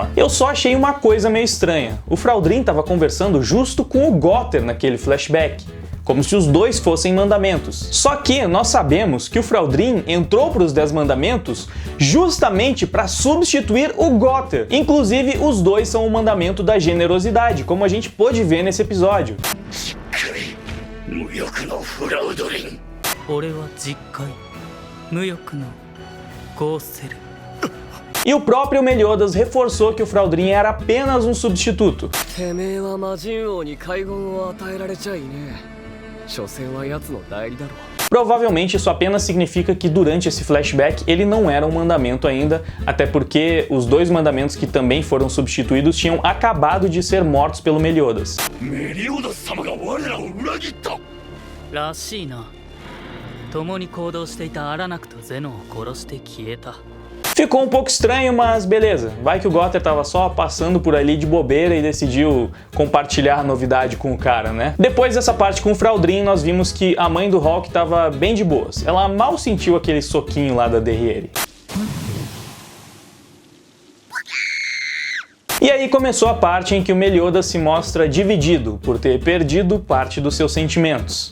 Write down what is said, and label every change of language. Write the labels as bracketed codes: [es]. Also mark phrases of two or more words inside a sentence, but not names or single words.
[pt] Eu só achei uma coisa meio estranha. O Fraldrin estava conversando justo com o Gotter naquele flashback, como se os dois fossem mandamentos. Só que nós sabemos que o Fraldrin entrou para os 10 mandamentos justamente para substituir o Gotter. Inclusive, os dois são o mandamento da generosidade, como a gente pôde ver nesse episódio. [ja] 俺は実戒無欲のゴーセル。 [pt] E o próprio Meliodas reforçou que o Fraldrin era apenas um substituto. Provavelmente isso apenas significa que durante esse flashback ele não era um mandamento ainda, até porque os dois mandamentos que também foram substituídos tinham acabado de ser mortos pelo Meliodas. [ja] らしいな。共に行動していたアラナクとゼノンを殺して消えた。 [pt] Ficou um pouco estranho, mas beleza. Vai que o Gother tava só passando por ali de bobeira e decidiu compartilhar a novidade com o cara, né? Depois dessa parte com o Fraldrin, nós vimos que a mãe do Hawk tava bem de boas. Ela mal sentiu aquele soquinho lá da Derriere. E aí começou a parte em que o Meliodas se mostra dividido por ter perdido parte dos seus sentimentos.